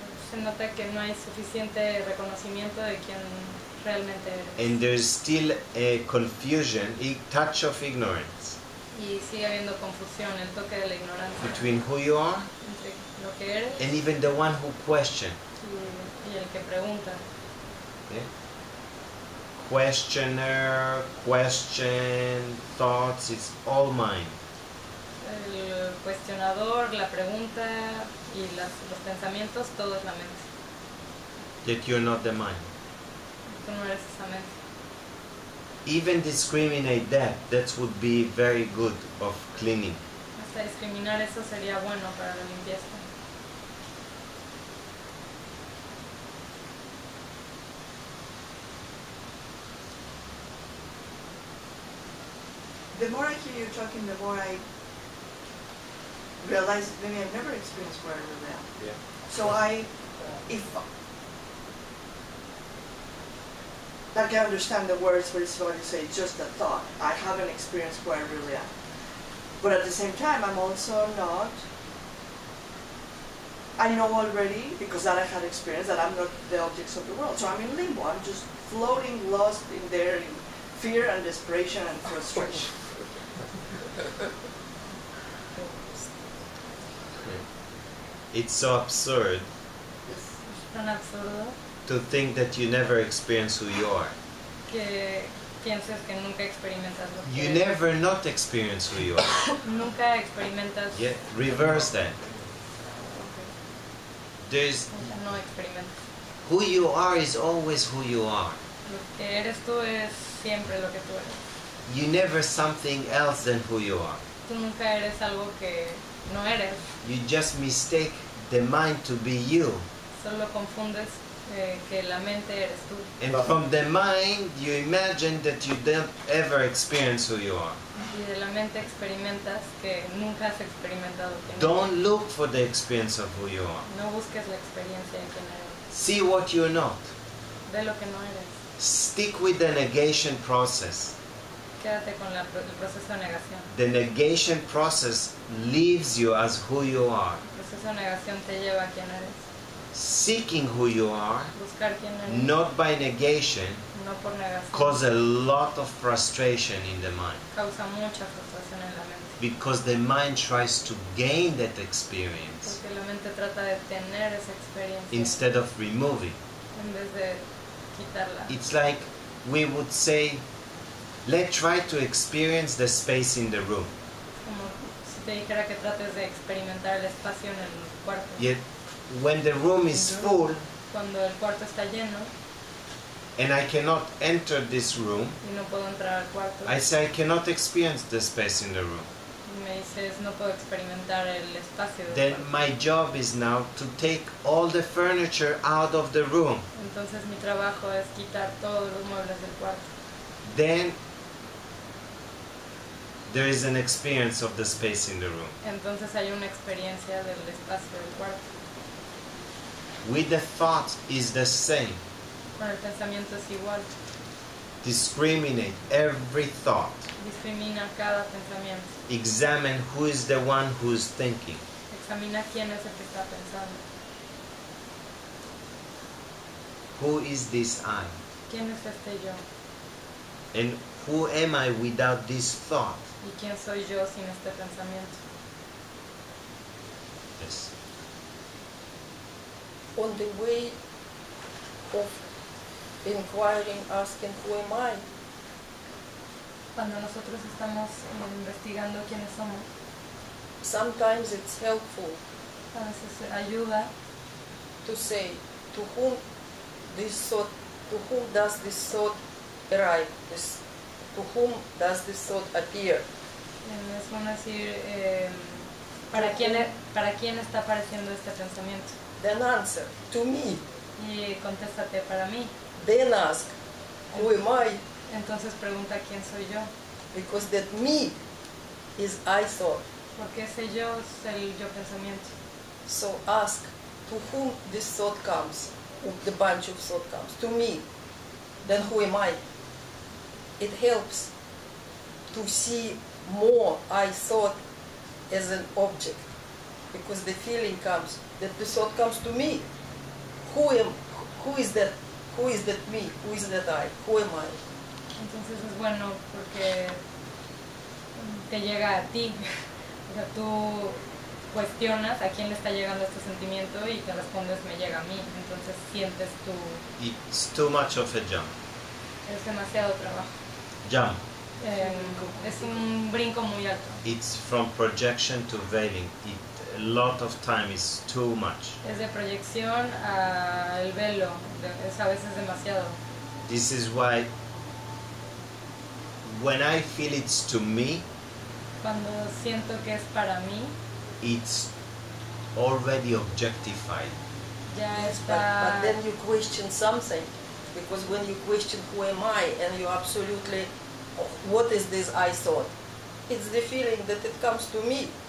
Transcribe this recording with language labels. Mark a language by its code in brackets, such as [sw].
[es] se nota que no hay suficiente reconocimiento de quién realmente eres. [en] And there's still a confusion, a touch of ignorance [es] Y sigue habiendo confusión, el toque de la ignorancia [en] between who you are [es] entre lo que eres [en] and even the one who questions. [es] y el que pregunta. [en] Yeah? Questioner, question, thoughts, it's all mine. [es] El cuestionador, la pregunta y los pensamientos, todo es la mente. [en] That you're not the mind. [es] Tú no eres esa mente. [en] Even discriminate that would be very good of cleaning. [es] Hasta discriminar eso sería bueno para la limpieza. [en] The more I hear you talking, the more I realize maybe I've never experienced where I really am. yeah. So like I understand the words where it's going to say just a thought. I haven't experienced where I really am. But at the same time, I'm also not, I know already, because that I had experienced, that I'm not the objects of the world. So I'm in limbo. I'm just floating, lost in there in fear and desperation and frustration. It's so absurd [es] Es tan absurdo [en] to think that you never experience who you are. [es] que pienses que nunca experimentas lo que [en] You [es] eres. [en] never not experience who you are. [es] Nunca experimentas [en] Yeah, reverse that. There's [es] no experimentas. [en] who you are is always who you are. [es] Lo que eres tú es siempre lo que tú eres. [en] You never something else than who you are. [es] Tú nunca eres algo que no eres. [en] You just mistake the mind to be you. [es] Solo confundes que la mente eres tú. [en] And from the mind, you imagine that you don't ever experience who you are. [es] Y de la mente experimentas que nunca has experimentado quién [en] Don't [es] eres. [en] look for the experience of who you are. [es] No busques la experiencia de quién eres. [en] See what you're not. [es] Ve lo que no eres. [en] Stick with the negation process. [es] Quédate con el proceso de negación. [en] The negation process leaves you as who you are. [es] El proceso de negación te lleva a quién eres. [en] Seeking who you are, [es] Buscar quién eres, [en] not by negation, [es] no por negación, [en] cause a lot of frustration in the mind. [es] causa mucha frustración en la mente. [en] Because the mind tries to gain that experience [es] Porque la mente trata de tener esa experiencia [en] instead of removing. [es] en vez de quitarla. [en] It's like we would say, let's try to experience the space in the room. [es] Como si te dijera que trates de experimentar el espacio en el cuarto. [en] Yet when the room is full [es] Cuando el cuarto está lleno [en] and I cannot enter this room, [es] y no puedo entrar al cuarto, [en] I say I cannot experience the space in the room. [es] y me dices no puedo experimentar el espacio del [en] Then [es] cuarto. [en] my job is now to take all the furniture out of the room. [es] Entonces mi trabajo es quitar todos los muebles del cuarto. [en] Then there is an experience of the space in the room. [es] Entonces hay una experiencia del espacio del cuarto. [en] With the thought is the same. [es] Con el pensamiento es igual. [en] Discriminate every thought. [es] Discrimina cada pensamiento. [en] Examine who is the one who is thinking. [es] Examina quién es el que está pensando. [en] Who is this I? [es] ¿Quién es este yo? [en] And who am I without this thought? [es] ¿Y quién soy yo sin este pensamiento? [en] Yes. On the way of inquiring, asking who am I, [es] Cuando nosotros estamos investigando quiénes somos, [en] sometimes it's helpful [es] a veces ayuda [en] to say to whom this thought, to whom does this thought arrive? To whom does this thought appear? [es] Es bueno decir, ¿para quién está apareciendo este pensamiento? [en] Then answer, to me. [es] Y contéstate, para mí. [en] Then ask, who am I? [es] Entonces pregunta, ¿quién soy yo? [en] Because that me is I thought. [es] Porque ese yo es el yo pensamiento. [en] So ask, to whom this thought comes? The bunch of thought comes. To me. Then who am I? It helps to see more I thought as an object, because the feeling comes that the thought comes to me. Who is that? Who is that me? Who is that I? Who am I? [es] Entonces es bueno porque te llega a ti. O sea, tú cuestionas a quién le está llegando este sentimiento y te respondes, me llega a mí. Entonces sientes tú. [en] It's too much of a jump. [es] Es demasiado trabajo. [en] Jump. [es] Es un brinco muy alto. [en] It's from projection to veiling. A lot of time is too much. [es] Es de proyección al velo. Es a veces demasiado. [en] This is why when I feel it's to me, [es] Cuando siento que es para mí, [en] it's already objectified. [es] ya [en] Yes, [es] está. [en] but then you question something, because when you question who am I, and you absolutely, what is this I thought? It's the feeling that it comes to me.